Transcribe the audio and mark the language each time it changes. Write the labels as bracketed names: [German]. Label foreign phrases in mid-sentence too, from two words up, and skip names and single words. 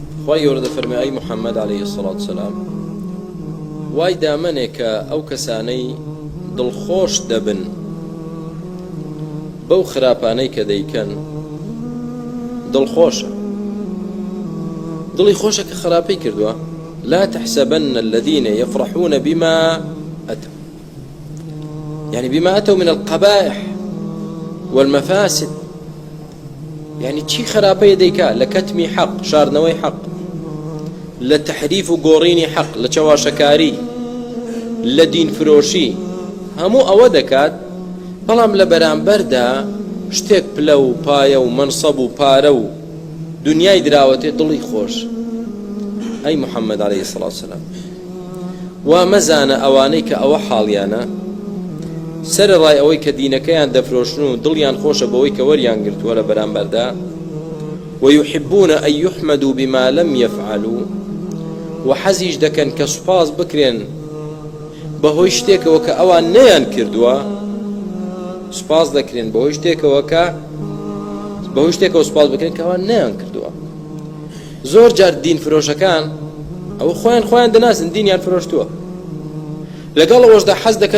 [Central Kurdish] خی گەورە دەفەرمێ ئەی محەممەد [Arabic] عەلەیهی سەڵات وسەلام [Central Kurdish] وای دامەنێ کە ئەو کەسانەی دڵخۆش دەبن بەو خراپانەی کە دەیکەن دڵخۆشە دڵی خۆشە کە خراپەی کردووە [Arabic] لا تحسبن الذين يفرحون بما أتوا يعني بما أتوا من القبائح والمفاسد يعني [Central Kurdish] چی خراپەیە دەیکا لە کەتمی حەق شاردنەوەی حەق لە تەحریف و گۆڕینی حەق لە چاواشەکاری لە دین فرۆشی هەموو ئەوە دەکات بەڵام لە بەرامبەردا شتێک پلە و پایە و منسەب و پارە و دنیای دراوەتێ دڵی خۆش ئەی محەممەد [Arabic] عەلەیهی سەڵات وسەلام [Central Kurdish] وا مەزانە ئەوانەی کە ئەوە حاڵیانە سەرەڕای ئەوەی کە دینەکەیان دەفرۆشن و دڵیان خۆشە بەوەی کە وەریان گرتووە لە بەرامبەردا [Arabic] ويحبون أن يحمدوا بما لم يفعلوا [Central Kurdish] وحەزیش دەکەن کە سوپاس بکرێن بەهۆی شتێکەوە کە ئەوان نەیان کردووە سوپاس دەکرێن بەهۆی شتێکەوە سوپاس بکرێن کە ئەوان نەیان کردووە زۆر جار دین فرۆشەکان ئەو خۆیان دەناسن دینیان فرۆشتووە لەگەڵ ئەوەشدا حەز دەکەن